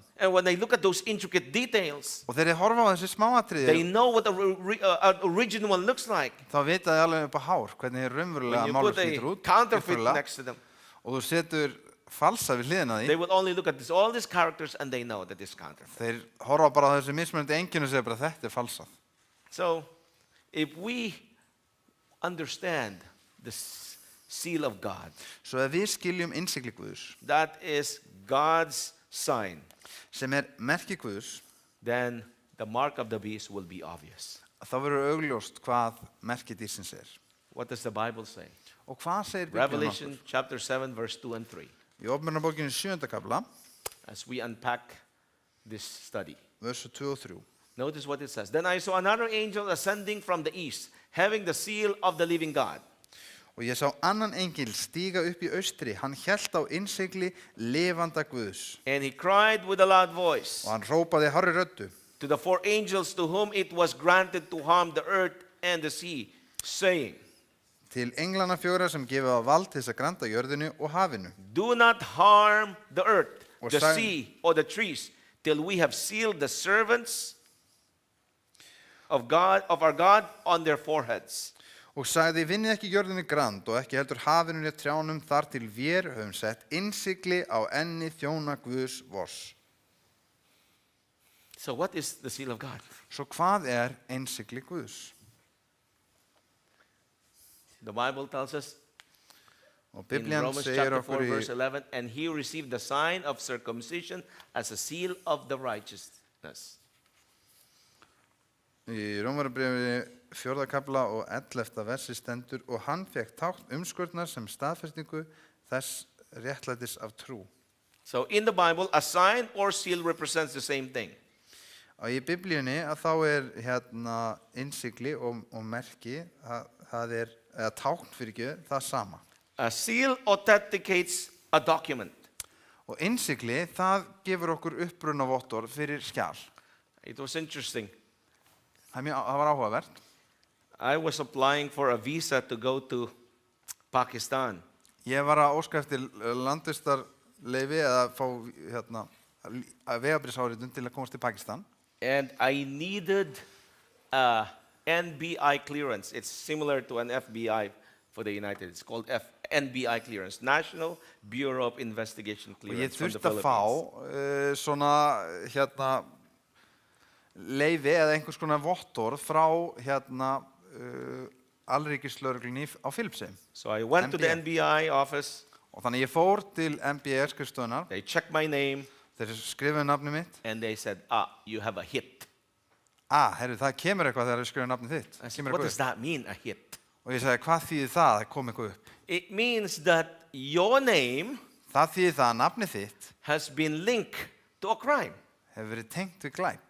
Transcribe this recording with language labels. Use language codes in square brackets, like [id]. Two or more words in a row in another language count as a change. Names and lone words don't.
[en] And when they look at those intricate details, [is] Og þegar þið horfa á þessi [en] they [is] smáatriði, [en] know what the original one looks like. [is] þá vita þið alveg upp á hár hvernig þið raunverulega [en] When you put [is] málverk lítur [en] a [is] út, [en] counterfeit [is] upphaflega, [en] next to them, [is] og þú setur falsa við hliðina á [en] they [is] því, [en] will only look at all these characters and they know that it's counterfeit. [is] þeir horfa bara á þessi mismunandi einkenni og segja bara þetta er falsað. [en] So, if we understand the seal of God, [is] Svo að við skiljum innsigli Guðs, [en] that is God's sign, [is] sem er merki Guðs, [en] then the mark of the beast will be obvious. [is] þá verður augljóst hvað merki dýrsins er. [en] What does the Bible say? [is] Og hvað segir Biblían [en] Revelation [is] okkur? [en] chapter 7, verse 2 and 3, [is] Í Opinberunarbókinni 7. kafla, [en] as we unpack this study. [is] versu 2 og 3. [en] Notice what it says. Then I saw another angel ascending from the east, having the seal of the living God. [is] Og ég sá annan engil stíga upp í austri, hann hélt á innsigli lifanda Guðs. [en] And he cried with a loud voice [is] Og hann rópaði hárri röddu [en] to the four angels to whom it was granted to harm the earth and the sea, saying, [is] til englana fjóra sem gefið á vald til þess að granda jörðinu og hafinu. [en] do not harm the earth, [is] Og [en] the [is] sagði- [en] sea, or the trees, till we have sealed the servants of God, of our God, on their foreheads. [is] Og sagði, vinnið ekki jörðinu grand og ekki heldur hafinu né trjánum þar til vér höfum sett innsigli á enni þjóna Guðs vors. [en] So what is the seal of God? [is] Svo hvað er innsigli Guðs? [en] The Bible tells us [is] Og [en] in [is] Biblían [en] Romans [is] segir [en] chapter 4, [is] okkur í [en] verse 11, and he received the sign of circumcision as a seal of the righteousness. [is] Í Rómarbréfi 4. kafla og 11. versi stendur og hann fekk tákn umskurnar sem staðfestingu þess réttlætis af trú. [en] So in the Bible, a sign or seal represents the same thing. [is] Og í Biblíunni að þá er innsigli og merki, það er, eða tákn fyrir ekki, það sama. [en] A seal authenticates a document. [is] Og innsigli, það gefur okkur upprunavottorð fyrir skjal. [en] It was interesting. [is] Það var áhugavert. [en] I was applying for a visa to go to Pakistan. [is] Ég var að óska eftir landvistarleyfi eða fá vegabréfsáritun til að komast til Pakistan. [en] And I needed a NBI clearance. It's similar to an FBI for the United. It's called NBI clearance, National Bureau of Investigation [is] Og ég [en] clearance from the [is] þurfti að fá [en] Philippines. [is] svona leyfi eða einhvers konar vottorð frá alríkislögreglunni á Filippseyjum. [en] So I went to the NBI office. [is] Og þannig ég fór til MBS skrifstofunnar, [en] They checked my name [is] þeir skrifuðu nafnið mitt. [en] and they said, you have a hit. [is] Herru, það kemur eitthvað þegar við skrifum nafnið þitt. [en] I [is] Það [en] said, [is] kemur [en] what [is] eitthvað [en] does [is] upp. [en] that mean, a hit? [is] Og ég sagði, hvað þýðir það að kom eitthvað upp? [en] It means that your name [is] Það þýðir það að nafnið þitt [en] has been linked to a crime. [is] hefur verið tengt við glæp.